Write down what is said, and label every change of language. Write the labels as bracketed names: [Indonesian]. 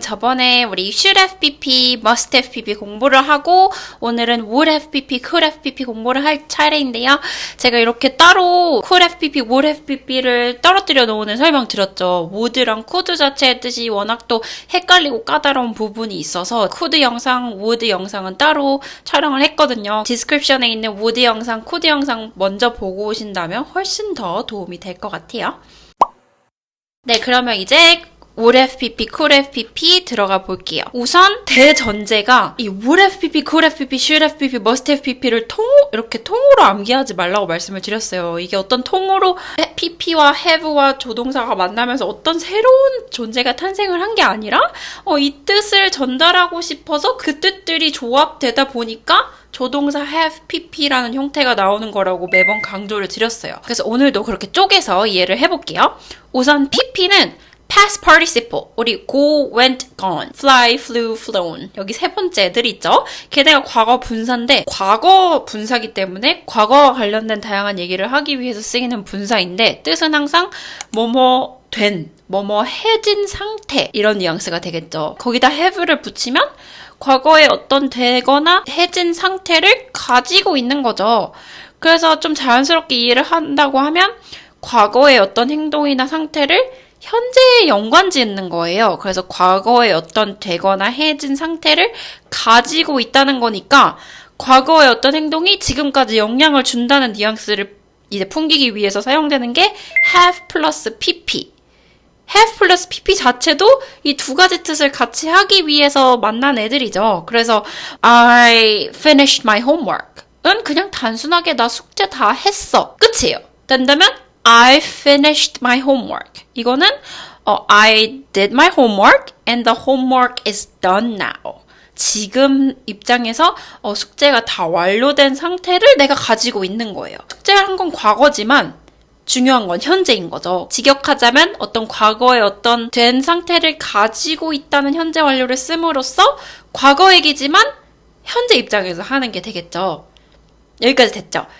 [Korean] 저번에 우리 should have pp, must have pp 공부를 하고 오늘은 would have pp, could have pp 공부를 할 차례인데요. 제가 이렇게 따로 could have pp, would have pp를 떨어뜨려 놓은 설명 드렸죠. would랑 could 자체의 뜻이 워낙 또 헷갈리고 까다로운 부분이 있어서 could 영상, would 영상은 따로 촬영을 했거든요. 디스크립션에 있는 would 영상, could 영상 먼저 보고 오신다면 훨씬 더 도움이 될 것 같아요. 네, 그러면 이제 would have pp, could have pp 들어가 볼게요. 우선 대전제가 이 would have pp, could have pp, should have pp, must have pp를 이렇게 통으로 암기하지 말라고 말씀을 드렸어요. 이게 어떤 통으로 pp와 have와 조동사가 만나면서 어떤 새로운 존재가 탄생을 한 게 아니라 이 뜻을 전달하고 싶어서 그 뜻들이 조합되다 보니까 조동사 have pp라는 형태가 나오는 거라고 매번 강조를 드렸어요. 그래서 오늘도 그렇게 쪼개서 이해를 해볼게요. 우선 pp는 past participle, 우리 go, went, gone, fly, flew, flown 여기 세 번째 애들 있죠? 걔네가 과거 분사인데 과거 분사기 때문에 과거와 관련된 다양한 얘기를 하기 위해서 쓰이는 분사인데 뜻은 항상 뭐뭐 된, 뭐뭐 해진 상태 이런 뉘앙스가 되겠죠. 거기다 have를 붙이면 과거에 어떤 되거나 해진 상태를 가지고 있는 거죠. 그래서 좀 자연스럽게 이해를 한다고 하면 과거의 어떤 행동이나 상태를 현재에 연관 짓는 거예요. 그래서 과거에 어떤 되거나 해진 상태를 가지고 있다는 거니까 과거의 어떤 행동이 지금까지 영향을 준다는 뉘앙스를 이제 풍기기 위해서 사용되는 게 have 플러스 pp. have 플러스 pp 자체도 이 두 가지 뜻을 같이 하기 위해서 만난 애들이죠. 그래서 [English] I finished my homework [Korean] 은 그냥 단순하게 나 숙제 다 했어. 끝이에요. 된다면 [English] I finished my homework. [Korean] 이거는 [English] I did my homework and the homework is done now. [Korean] 지금 입장에서 숙제가 다 완료된 상태를 내가 가지고 있는 거예요. 숙제를 한 건 과거지만 중요한 건 현재인 거죠. 직역하자면 어떤 과거의 어떤 된 상태를 가지고 있다는 현재 완료를 씀으로써 과거 얘기지만 현재 입장에서 하는 게 되겠죠. 여기까지 됐죠?